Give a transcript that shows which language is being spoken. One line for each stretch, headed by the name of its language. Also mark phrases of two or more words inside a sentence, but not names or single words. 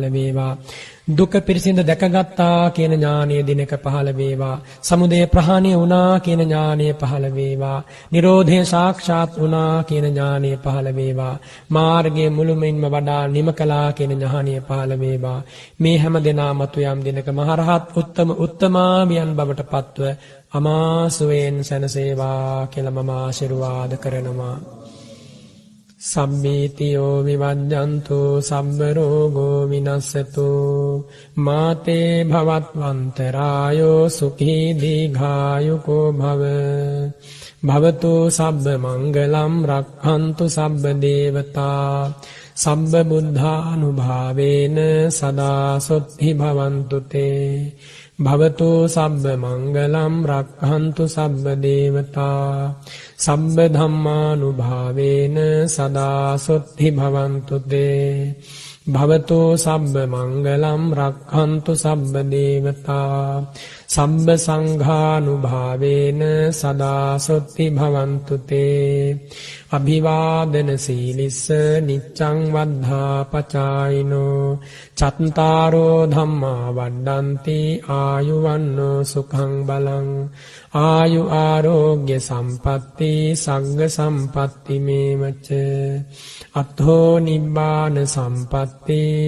Sinhala: වේවා දුක පිරිසිඳ දැකගත්තා කියන ඥානය දිනක පහළ වේවා සමුදය ප්‍රහාණය වුණා කියන ඥානය පහළ වේවා නිරෝධය සාක්ෂාත් වුණා කියන ඥානය පහළ වේවා මාර්ගයේ මුළුමනින්ම වඩා නිම කළා කියන ඥානය පහළ වේවා මේ හැම දෙනා මතු යම් දිනක මහරහත් උත්තමාවියන් බවට පත්ව අමාසුවෙන් සැනසේවා කියලා මම ආශිර්වාද කරනවා
Pali: සම්බීතියෝ විවජ්ජන්තු සම්බ රෝගෝ විනස්සතු මාතේ භවත්වන්තරායෝ සුඛී දීඝායුකෝ භව භවතු සබ්බ මංගලම් රක්ඛන්තු සබ්බ දේවතා සබ්බ බුද්ධානුභාවේන සදා සොත්ති භවන්තු තේ භවතු සබ්බ මංගලම් රක්ඛන්තු සබ්බ දේවතා සබ්බ ධම්මානුභාවේන සදා සොත්ති භවන්තු තේ භවතු සබ්බ මංගලම් රක්ඛන්තු සබ්බ දේවතා සබ්බ සංඝානුභාවේන සදා සොත්ති භවන්තු තේ අභිවාදන සීලිස්ස නිච්ඡං වද්ධා පචායිනෝ චත්තාරෝ ධම්මා වඩ්ඩන්ති ආයුවන්නෝ සුඛං බලං ආයු ආරෝග්‍ය සම්පatti සග්ග සම්පatti මේවච අත්ථෝ නිබ්බාන සම්පatti